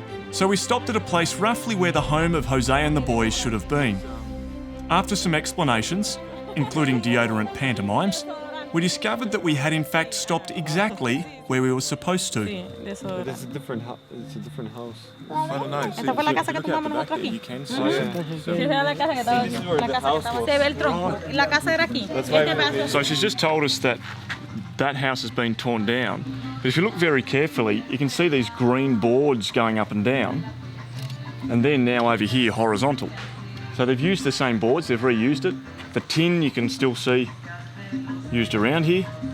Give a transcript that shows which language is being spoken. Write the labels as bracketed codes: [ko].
[en] So we stopped at a place roughly where the home of Jose and the boys should have been. After some explanations, including deodorant pantomimes, we discovered that we had in fact stopped exactly where we were supposed to. But it's a different house. I don't know. [es] Esta fue la casa que tomamos nosotros aquí. [en] You can see. [es] Sí, era la casa que estaba aquí. La casa que estaba. Se ve el tronco. La casa era aquí. Este pedazo. [en] So she's just told us that that house has been torn down. But if you look very carefully, you can see these green boards going up and down. And they're now over here horizontal. So they've used the same boards, they've reused it. The tin you can still see used around here.